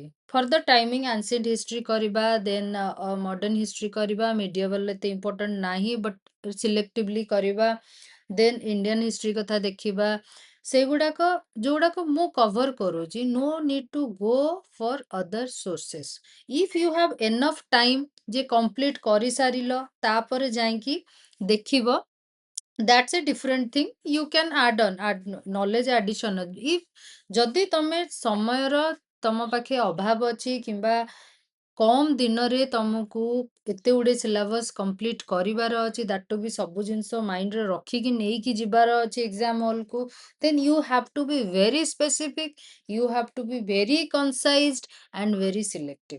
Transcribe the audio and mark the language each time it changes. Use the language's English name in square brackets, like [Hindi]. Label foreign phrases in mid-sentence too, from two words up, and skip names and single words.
[English] for the timing ancient history [Odia] କରିବା, [English] then modern history [Odia] କରିବା, ମିଡିଏଭାଲ ଏତେ ଇମ୍ପୋର୍ଟାଣ୍ଟ ନାହିଁ [English] but selectively [Odia] କରିବା, [English] then Indian history [Odia] କଥା ଦେଖିବା। ସେଗୁଡ଼ାକ ଯୋଉଗୁଡ଼ାକ ମୁଁ କଭର କରୁଛି, [English] no need to go for other sources. if you have enough time [Odia] ଯେ କମ୍ପ୍ଲିଟ୍ କରିସାରିଲ, ତାପରେ ଯାଇକି ଦେଖିବ, [English] that's a different thing. You can add on knowledge addition if [Odia] ଯଦି ତମେ ସମୟର ତମ ପାଖେ ଅଭାବ ଅଛି, କିମ୍ବା କମ୍ ଦିନରେ ତମକୁ ଏତେ ଗୁଡ଼େ [English] syllabus complete [Odia] କରିବାର ଅଛି, [English] that to be [Odia] ସବୁ ଜିନିଷ ମାଇଣ୍ଡରେ ରଖିକି ନେଇକି ଯିବାର ଅଛି ଏକ୍ସାମ ହଲ୍କୁ, [English] then you have to be very specific, you have to be very concised and very selective.